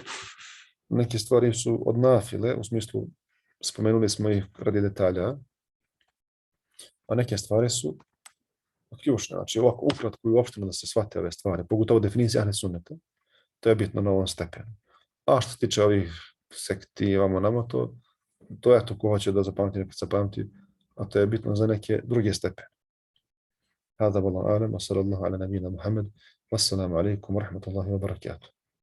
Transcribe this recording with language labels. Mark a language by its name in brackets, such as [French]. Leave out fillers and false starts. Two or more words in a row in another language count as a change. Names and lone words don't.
[Bosnian] Neke stvari su od nafile, u smislu spomenuli smo ih radi detalja, a neke stvari su ključne. Znači ovako ukratko i uopšteno da se shvate ove stvari, pogotovo definicija ahli sunneta, to je bitno na ovom stepenu. A što se tiče ovih sekti, vamo namo, to je to ko hoće da zapamti, nekad zapamti, a to je bitno za neke druge stepene. [Arabic] هذا والله أعلم وصلى الله على نبينا محمد والسلام عليكم ورحمة الله وبركاته.